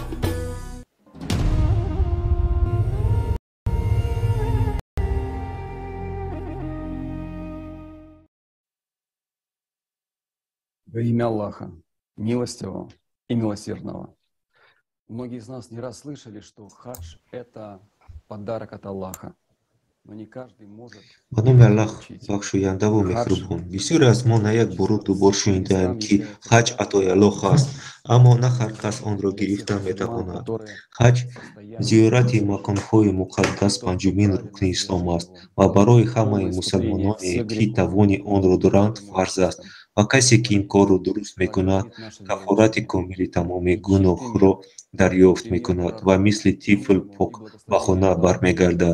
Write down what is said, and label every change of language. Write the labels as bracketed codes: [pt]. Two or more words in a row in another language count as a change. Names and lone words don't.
[ru] Во имя Аллаха, милостивого и милосердного. Многие из нас не раз слышали, что хадж – это подарок от Аллаха. Но не каждый может [tg] به نام الله بخشاینده و مهربان. بسیاری از ما نه یک بار دوبار شنیده‌ایم که حج عطای الله است، اما نه هر کس آن را گرفته می‌تواند. حج زیارت مکان‌های مقدس پنجمین رکن اسلام است و برای همه مسلمانانی که توان آن را دارند فرض است و کسی که این کار را درست می‌کند کفارت کامل تمام گناه را دریافت می‌کند و مثل طفل پاک به خانه برمیگردد.